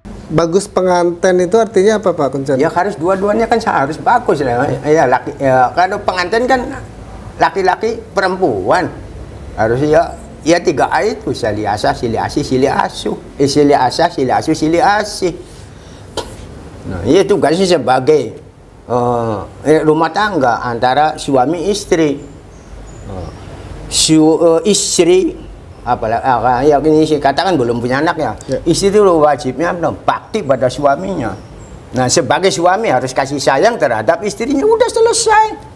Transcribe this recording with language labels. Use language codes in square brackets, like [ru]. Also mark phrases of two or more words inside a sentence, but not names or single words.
[id] bagus pengantin itu artinya apa Pak Kuncen? Ya harus dua-duanya kan harus bagus lah. Ya laki ya, kalau pengantin kan laki-laki perempuan harus ya 3A itu [su] sili asah, sili asih, sili asuh. Sili asah, sili asuh, sili asih. [id] Nah, itu tugasnya sebagai rumah tangga antara suami istri. Istri apalagi ya ini sih katakan belum punya anak ya. Istri itu wajibnya bakti pada suaminya. Nah, sebagai suami harus kasih sayang terhadap istrinya, udah selesai.